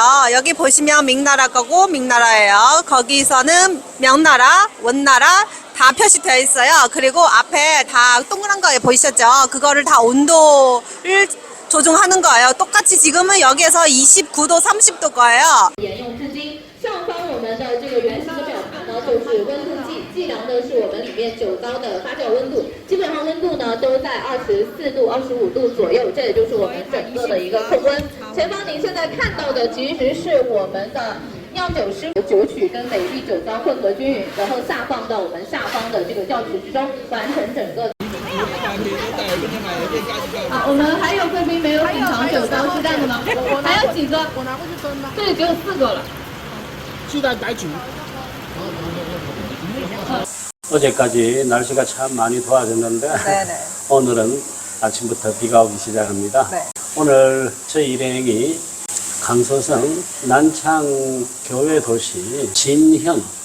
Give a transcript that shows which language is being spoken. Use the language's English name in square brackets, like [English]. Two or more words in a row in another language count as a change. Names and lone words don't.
[Korean] 여기 보시면 명나라 거고 명나라예요. 거기서는 명나라, 원나라 다 표시되어 있어요. 그리고 앞에 다 동그란 거 보이셨죠? 그거를 다 온도를 조종하는 거예요. 똑같이 지금은 여기에서 29도, 30도 거예요. [Chinese] 就是温度计，计量的是我们里面酒糟的发酵温度，基本上温度呢都在24度、25度左右，这也就是我们整个的一个控温。前方您现在看到的其实是我们的酿酒师酒曲跟每粒酒糟混合均匀，然后下放到我们下方的这个窖池之中，完成整个。啊，我们还有贵宾没有品尝酒糟鸡蛋的吗？还有几个？我拿过去分吧。这里只有4个了。鸡蛋白酒。 [Korean] 어제까지 날씨가 참 많이 좋아졌는데 네네. 오늘은 아침부터 비가 오기 시작합니다. 네. 오늘 저희 일행이 강서성 난창 교외 도시 진시엔